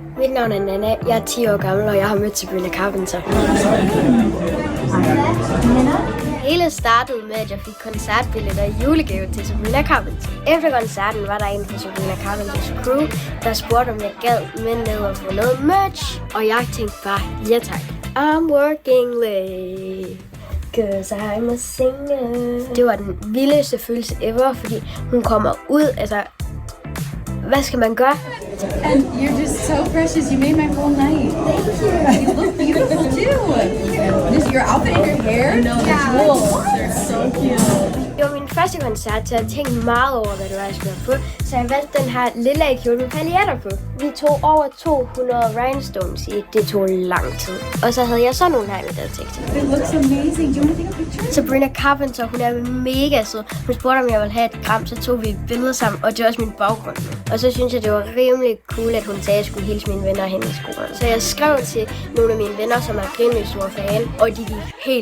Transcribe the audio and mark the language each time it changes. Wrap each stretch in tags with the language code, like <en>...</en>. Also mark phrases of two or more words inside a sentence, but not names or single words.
<da>Mit navn er Nana, jeg er 10 år gammel, og jeg har mødt Sabrina Carpenter. Hele startede med, at jeg fik koncertbilletter i julegave til Sabrina Carpenter. Efter koncerten var der en fra Sabrina Carpenters crew, der spurgte, om jeg gad med ned og få noget merch. Og jeg tænkte bare, ja tak.</da> <en>I'm working late, 'cause I'm a singer.</en> <da>Det var den vildeste følelse ever, fordi hun kommer ud, altså, hvad skal man gøre?</da> <en>And you're just so precious. You made my whole night. Thank you. You look beautiful too. This your outfit and your hair. No, the jewels. They're so cute.</en> <da>Det var min første koncert, så jeg tænkte meget over, hvad det var, jeg skulle have på. Så jeg valgte den her lille kjole med paljetter på. Vi tog over 200 rhinestones i. Det tog lang tid. Og så havde jeg så nogle her med tekst.</da> <en>It looks amazing. Do you want to take a picture?</en> <da>Sabrina Carpenter, hun er mega sød. Hun spurgte, om jeg ville have et gram, så tog vi et billede sammen, og det var også min baggrund. Og så synes jeg, det var rimelig cool, at hun sagde, at jeg skulle hilse mine venner hen i skolen. Så jeg skrev til nogle af mine venner, som er rimelig store fan, og de gik helt</da>